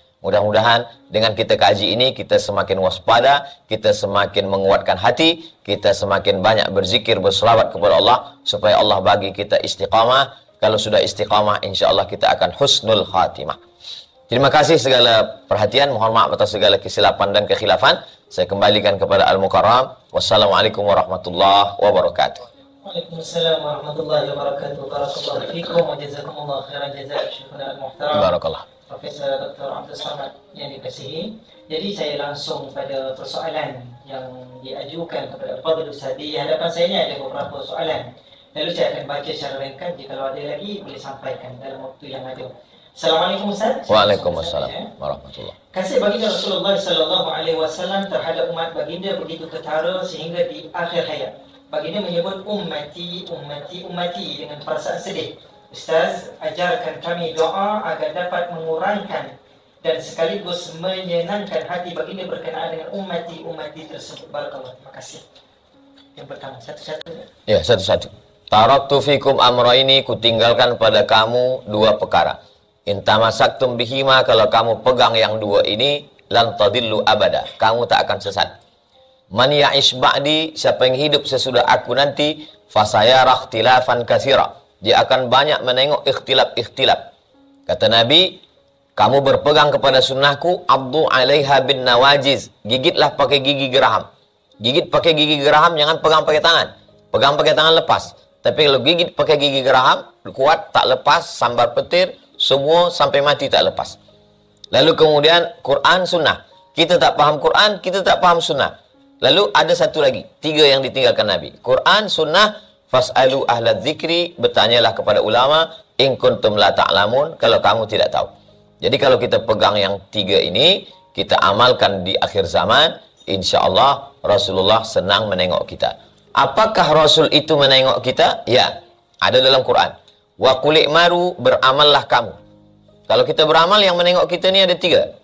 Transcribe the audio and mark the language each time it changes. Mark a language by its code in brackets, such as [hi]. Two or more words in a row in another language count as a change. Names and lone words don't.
[ms] Mudah-mudahan dengan kita kaji ini, kita semakin waspada, kita semakin menguatkan hati, kita semakin banyak berzikir, berselawat kepada Allah, supaya Allah bagi kita istiqamah. Kalau sudah istiqamah, [ar] إن شاء الله [ms] kita akan [ar] حسن الخاتمة. [ms] Terima kasih segala perhatian, mohon maaf atas segala kesilapan dan kekhilafan. Saya kembalikan kepada Al-Mukarram. [ar] والسلام عليكم ورحمة الله وبركاته. وعليكم السلام ورحمة الله وبركاته. بارك الله فيكم وجزاكم الله خيرا جزاء شيخنا المحترم. Barakallah. [ms] Profesor Dr. Abdul Samad yang dikasihi. Jadi saya langsung pada persoalan yang diajukan kepada Fadil Ustaz. Di hadapan saya ini ada beberapa soalan. Lalu saya akan baca secara ringkas. Jika ada lagi boleh sampaikan dalam waktu yang ada. Assalamualaikum Ustaz. [ar] وعليكم السلام ورحمة الله. [ms] Kasih baginda Rasulullah [ar] صلى الله عليه وسلم [ms] terhadap umat baginda begitu ketara sehingga di akhir hayat baginda menyebut ummati, ummati, ummati dengan perasaan sedih. Ustaz, ajarkan kami doa agar dapat mengurangkan dan sekaligus menyenangkan hati baginda berkenaan dengan ummati, ummati tersebut. Barakallah. Terima kasih. Yang pertama, satu-satu. Ya, satu-satu. [ar] تركت فيكم أمرين, [ms] kutinggalkan pada kamu dua perkara. [ar] إن تمسكتم بهما, [ms] kalau kamu pegang yang dua ini, [ar] لن تضلوا أبدا, [ms] kamu tak akan sesat. [ar] من يعش بعدي, [ms] siapa yang hidup sesudah aku nanti, [ar] فسيرى اختلافا كثيرا, [ms] dia akan banyak menengok ikhtilaf-ikhtilaf. Kata Nabi, kamu berpegang kepada sunnahku, [ar] عضوا عليها بالنواجذ, [ms] gigitlah pakai gigi geraham. Gigit pakai gigi geraham, jangan pegang pakai tangan. Pegang pakai tangan lepas. Tapi kalau gigit pakai gigi geraham, kuat, tak lepas, sambar petir, semua sampai mati tak lepas. Lalu kemudian Quran, sunnah. Kita tak paham Quran, kita tak paham sunnah. Lalu ada satu lagi, tiga yang ditinggalkan Nabi. Quran, sunnah, [ar] فاسألوا أهل الذكر, [ms] bertanyalah kepada ulama, [ar] إن كنتم لا تعلمون, [ms] kalau kamu tidak tahu. Jadi kalau kita pegang yang tiga ini, kita amalkan di akhir zaman, insya Allah Rasulullah senang menengok kita. Apakah Rasul itu menengok kita? Ya, ada dalam Quran. [ar] وقل اعملوا, [ms] beramallah kamu. Kalau kita beramal, yang menengok kita ni ada tiga.